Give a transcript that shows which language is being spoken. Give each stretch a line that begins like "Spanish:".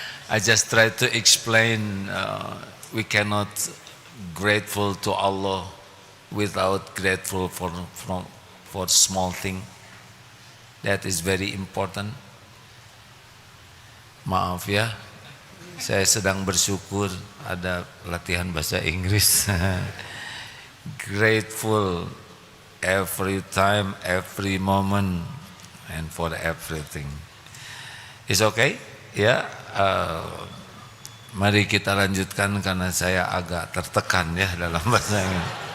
English: I just try to explain we cannot grateful to Allah without grateful for small thing. That is very important.
Indonesian: Maaf ya, saya sedang bersyukur ada latihan bahasa Inggris.
English: Grateful every time, every moment, and for everything. It's okay?
Indonesian: Ya, mari kita lanjutkan karena saya agak tertekan ya dalam bahasa ini.